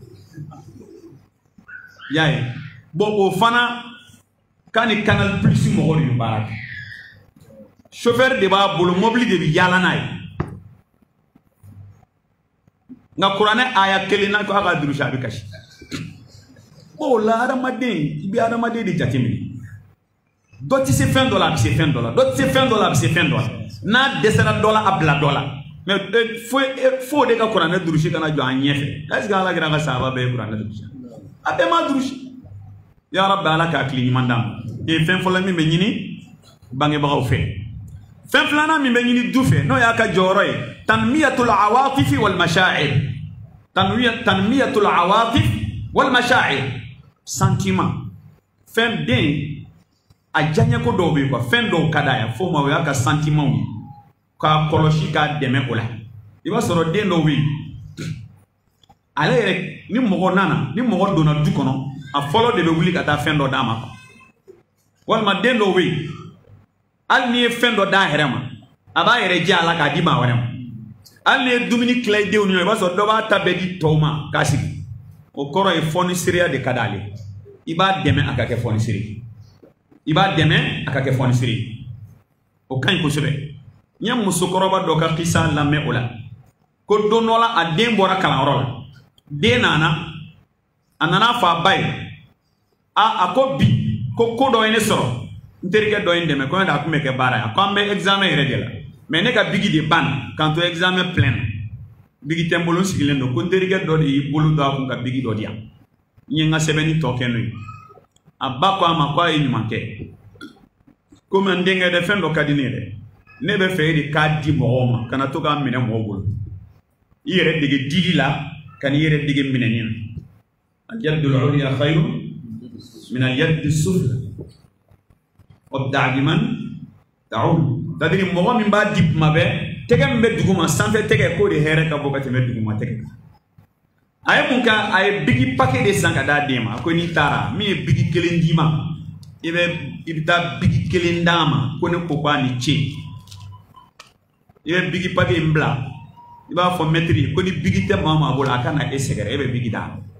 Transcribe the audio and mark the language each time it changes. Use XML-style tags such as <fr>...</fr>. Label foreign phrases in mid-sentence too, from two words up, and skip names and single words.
<bm>y'a ye bon o fana k'a ni Canal Plus mɔgɔ de bɛ baara kɛ chauffeur de b'a bolo mobili de bɛ yaala n'a ye nka kuranɛ aya kelen na ko a ka durusi a bɛ kasi o la adamaden i bɛ adamaden de jateminɛ dɔ tɛ se fɛn dɔ la a bɛ se fɛn dɔ la dɔ tɛ se fɛn dɔ la a bɛ se fɛn dɔ la n'a dɛsɛra dɔ la a bila dɔ la mais fo de ka kuranɛ durusi kana jɔ an ɲɛfɛ</bm> <fr>est-ce que</fr> <bm>ala kɛra ka sahaba bɛɛ ye kuranɛ durusi a bɛɛ ma durusi</bm> <ar>ya rabbi</ar> <bm>ala ka hakili ɲuman d'an ma fɛn fɔlɔ min bɛ ɲini bangebagaw fɛ fɛn filanan min bɛ ɲini du fɛ n'o y'a ka jɔyɔrɔ ye</bm> <ar>تنمية العواطف والمشاعر تنمية العواطف والمشاعر</ar> <bm>sentiment fɛn den a diyaɲɛ ko dɔw bɛ yen quoi fɛn dɔw ka d'a ye fo ma o y'a ka sentiment ye k'a kɔlɔsi k'a dɛmɛ o la i b'a sɔrɔ den dɔw bɛ yen ale yɛrɛ ni mɔgɔ nana ni mɔgɔ donna du kɔnɔ a fɔlɔ de bɛ wuli ka taa fɛn dɔ d'a ma walima den dɔw bɛ yen hali n'i ye fɛn dɔ d'a yɛrɛ ma a b'a yɛrɛ jɛ a la k'a di maa wɛrɛ ma hali n'i ye dumuni tila i denw ni ɲɔgɔn i b'a sɔrɔ dɔ b'a ta bɛɛ di tɔw ma k'a sigi o kɔrɔ ye fɔnisiriya de ka d'ale i b'a dɛmɛ a ka kɛ fɔnisiri i b'a dɛmɛ a ka kɛ fɔnisiri o ka ɲi kosɛbɛ nya musokoroba do ka qissa lamme ola ko donola a den bora kalanyɔrɔ la den nana a nana fa bay a ko bi ko dɔ ye ne sɔrɔ n terikɛ dɔ ye n dɛmɛ ko ne da kun bɛ kɛ baara ye ko an bɛ examen yɛrɛ de la mais ne ka bigi de ban k'an to examen plein na bigi tɛ n bolo n sigilen don ko n terikɛ dɔ de y'i bolo don a kun ka bigi dɔ di yan n ye n ka sɛbɛnni tɔ kɛ n'o ye a ba ko a ma ko a ye ɲuman kɛ komi n denkɛ dɛ fɛn dɔ ka di ne yɛrɛ ne bɛ fɛ e de k'a di mɔgɔw ma kana to k'a minɛ mɔgɔw bolo i yɛrɛ dege dili la ka n'i yɛrɛ dege minɛni na</bm> <ar>اليد العليا خير من اليد السفلى وابدأ بمن تعول</ar> <fr>c'est-à-dire</fr> <bm>mɔgɔ min b'a di kuma bɛɛ tɛgɛ min bɛ duguma sanfɛ tɛgɛ k'o de hɛrɛ ka bɔ ka tɛmɛ duguma tɛgɛ kan a ye mun kɛ a ye bigi paquet de san ka d'a den ma ko n'i taara min ye bigi kelen d'i ma i bɛ taa bigi kelen d'a ma ko ne ko k'a ni ce i bɛ bigi paquet in bila i b'a fɔ mɛtiri ko ni bigi tɛ maa maa bolo a ka na e sɛgɛrɛ e bɛ bigi d'a ma</bm>